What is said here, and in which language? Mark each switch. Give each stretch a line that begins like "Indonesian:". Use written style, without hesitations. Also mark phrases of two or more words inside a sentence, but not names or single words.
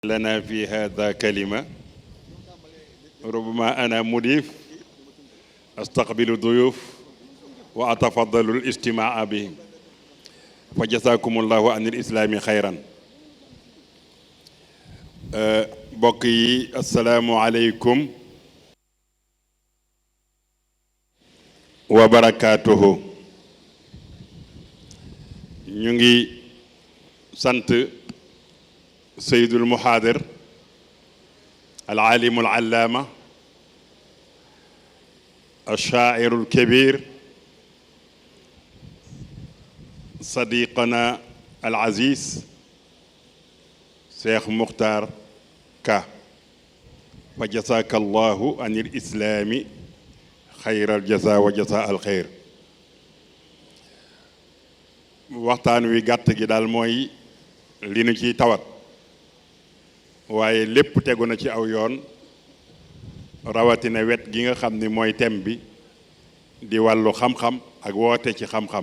Arabic: لنا في هذا كلمة ربما أنا مضيف أستقبل الضيوف وأتفضل الاجتماع بهم فجزاكم الله عن الإسلام خيرا.
Wolof: mbokk yi
Arabic: السلام عليكم وبركاته.
Wolof: ñu ngi sant
Arabic: Seydul Muhaadir العالم العلامة الشاعر الكبير صديقنا العزيز شيخ مختار كا فجزاك الله عن الإسلام خير الجزاء وجزاء الخير.
Wolof: waxtaan wi gàtt gi daal mooy li nu ciy tawat waaye lépp tegu na ci aw yoon rawatina wet gi nga xam ni mooy thème bi di wàllu xam-xam ak woote ci xam-xam.